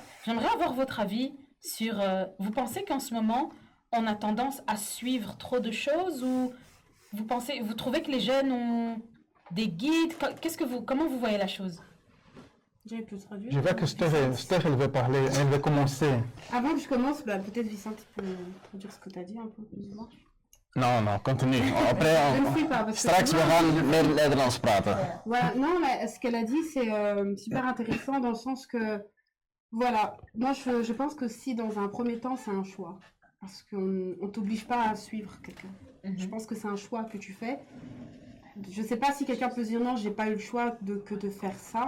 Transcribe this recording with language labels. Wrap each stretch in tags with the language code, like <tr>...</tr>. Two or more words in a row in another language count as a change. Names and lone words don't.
<fr>J'aimerais avoir votre avis sur... vous pensez qu'en ce moment, on a tendance à suivre trop de choses ou vous trouvez que les jeunes ont des guides? Comment vous voyez la chose? J'avais pu traduire. Je vois que Steph, elle veut parler, elle veut commencer. Avant que je commence, peut-être Vicente peut traduire ce que tu as dit un peu plus ou moins. Non, continue. Après, Je ne suis pas. Parce que</fr> <nl>straks we gaan meer Nederlands praten.</nl> <fr>Voilà, non, mais ce qu'elle a dit, c'est super intéressant dans le sens que, voilà, moi je pense que si dans un premier temps, c'est un choix. Parce qu'on ne t'oblige pas à suivre quelqu'un. Je pense que c'est un choix que tu fais. Je ne sais pas si quelqu'un peut se dire non, j'ai pas eu le choix que de faire ça.</fr>